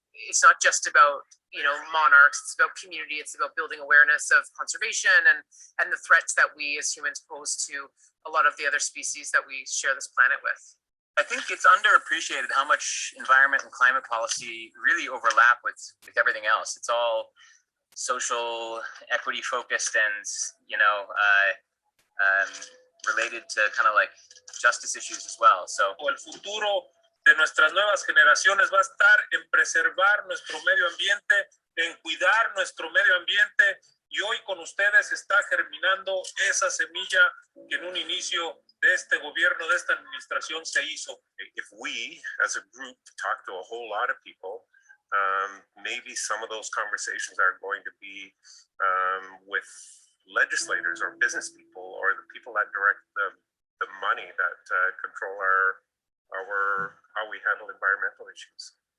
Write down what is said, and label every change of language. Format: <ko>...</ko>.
<en>It's not just about monarchs, it's about community, it's about building awareness of conservation and the threats that we as humans pose to a lot of the other species that we share this planet with. I think it's underappreciated how much environment and climate policy really overlap with everything else. It's all social equity focused and related to kind of like justice issues as well. So</en> <es>El futuro de nuestras nuevas generaciones va a estar en preservar nuestro medio ambiente, en cuidar nuestro medio ambiente, y hoy con ustedes está germinando esa semilla que en un inicio de este gobierno, de esta administración se hizo.</es> <en>If we, as a group, talk to a whole lot of people, maybe some of those conversations are going to be with legislators or business people or the people that direct the money that control our how we handle environmental issues.</en>